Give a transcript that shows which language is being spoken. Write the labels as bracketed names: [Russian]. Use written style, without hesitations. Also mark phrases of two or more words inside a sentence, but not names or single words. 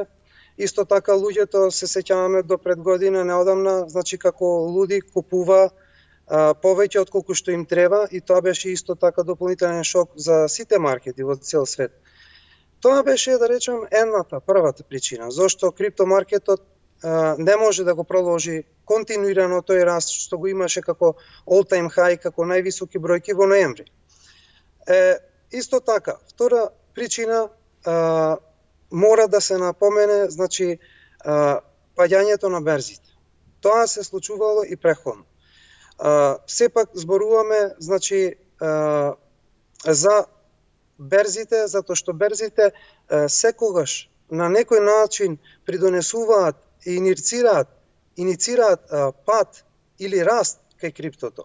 [Macedonian] Исто така луѓето, се сеќаваме до пред година неодамна, значи како луди купува повеќе од колку што им треба, и тоа беше исто така дополнителен шок за сите маркети во цел свет. Тоа беше, да речем, првата причина зошто криптомаркетот не може да го продолжи континуирано тој раст што го имаше како [English] all-time high, [Macedonian] како највисоки бројки во ноември. Исто така, втора причина мора да се напомене, значи, паѓањето на берзите. Тоа се случувало и преходно. Сепак зборуваме, значи, за берзите, затоа што берзите секогаш на некој начин придонесуваат и иницираат пат или раст кај криптото.